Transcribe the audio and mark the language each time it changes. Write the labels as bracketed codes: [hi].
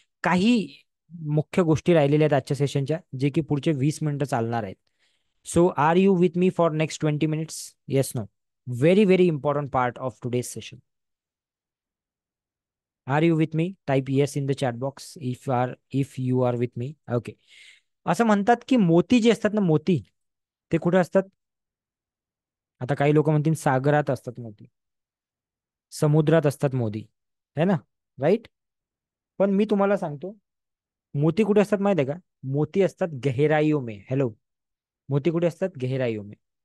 [mr] काही मुख्य गोष्टी राहिलेल्या आहेत आजच्या सेशनच्या, जे की पुढचे 20 मिनिटं चालणार आहेत. [en] So are you with me for next 20 minutes? Yes, no. Very very important part of today's session. Are you with me? Type yes in the chat box if you are with me. Okay. [mr] असं म्हणतात की मोती जे असतात ना, मोती ते कुठे असतात? आता काही लोक म्हणतील सागरात असतात मोती, समुद्रात असतात मोती, [hi] है ना? [mr] राईट. पण मी तुम्हाला सांगतो, मोती कुठे असतात माहिती आहे का? मोती असतात [hi] गहराईयों में. [mr] हॅलो. मोती कुठे असतात? गहराईयों में.